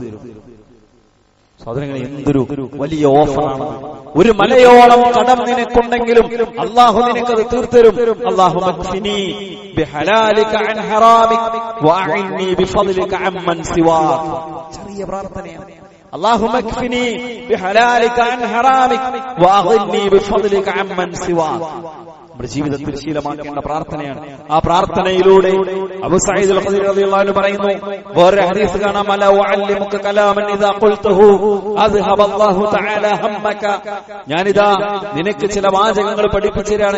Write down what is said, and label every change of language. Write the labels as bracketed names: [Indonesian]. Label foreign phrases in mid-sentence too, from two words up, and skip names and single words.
[Malayalam] സഹോദരങ്ങളെ, എന്തൊരു വലിയ ഓഫറാണ്! ഒരു മലയോളം കടം നിനക്കുണ്ടെങ്കിലും അല്ലാഹു നിനക്കത് തീർത്തരും. [Arabic] اللهم اكفني بحلالك عن حرامك وأغنني بفضلك عمن سواك. [Malayalam] ചെറിയ പ്രാർത്ഥനയാണ്. [Arabic] اللهم اكفني بحلالك عن حرامك واغنني بفضلك عمن سواك. [Malayalam] നമ്മുടെ ജീവിതത്തിൽ ശീലമാക്കേണ്ട പ്രാർത്ഥനയാണ്. ആ പ്രാർത്ഥനയിലൂടെ അബൂ സഈദ് അൽ ഖുദരി [Arabic] رضي الله عنه [Malayalam] പറയുന്നു, വേറെ ഹദീസ് കാണാം, [Arabic] ألا أعلمك كلاما إذا قلته أذهب الله تعالى همك. [Malayalam] ഞാനിതാ നിനക്ക് ചില വാചകങ്ങൾ പഠിപ്പിച്ചു തരാണ്.